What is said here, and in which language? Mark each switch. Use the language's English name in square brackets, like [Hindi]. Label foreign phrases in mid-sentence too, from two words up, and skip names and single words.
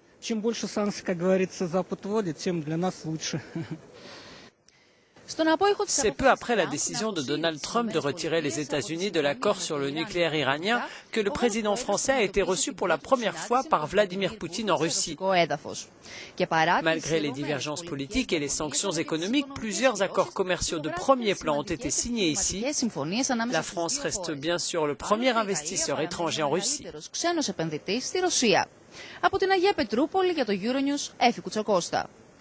[French] C'est peu après la décision de Donald Trump de retirer les États-Unis de l'accord sur le nucléaire iranien que le président français a été reçu pour la première fois par Vladimir Poutine en Russie. Malgré les divergences politiques et les sanctions économiques, plusieurs accords commerciaux de premier plan ont été signés ici. La France reste bien sûr le premier investisseur étranger en Russie. [Greek] Από την Αγία Πετρούπολη για το Euronews, Έφη Κουτσοκώστα.